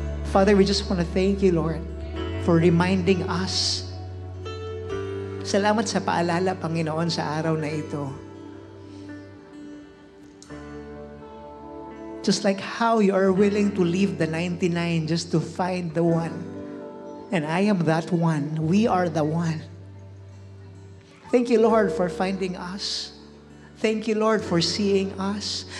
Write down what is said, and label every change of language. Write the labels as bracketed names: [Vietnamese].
[English] Father, we just want to thank you, Lord, for reminding us. [Filipino] Salamat sa paalala, Panginoon, sa araw na ito. [English] Just like how you are willing to leave the 99 just to find the one. And I am that one. We are the one. Thank you, Lord, for finding us. Thank you, Lord, for seeing us.